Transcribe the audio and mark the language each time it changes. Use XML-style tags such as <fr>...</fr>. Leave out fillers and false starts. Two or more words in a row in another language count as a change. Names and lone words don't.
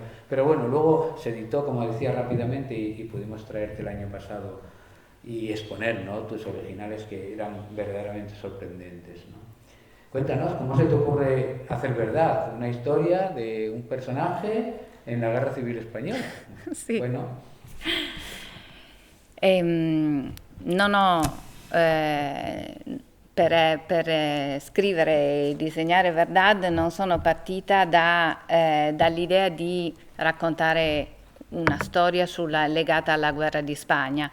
<es>Pero bueno, luego se editó, como decía, rápidamente y pudimos traerte el año pasado y exponer, ¿no?, tus originales, que eran verdaderamente sorprendentes, ¿no? Cuéntanos, ¿cómo se te ocurre hacer verdad? Una historia de un personaje en la Guerra Civil Española.</es> <it>Sì.</it> <es>Bueno.</es> <it>Per scrivere e disegnare Verdad non sono partita dall'idea di raccontare una storia legata alla guerra di Spagna.</it>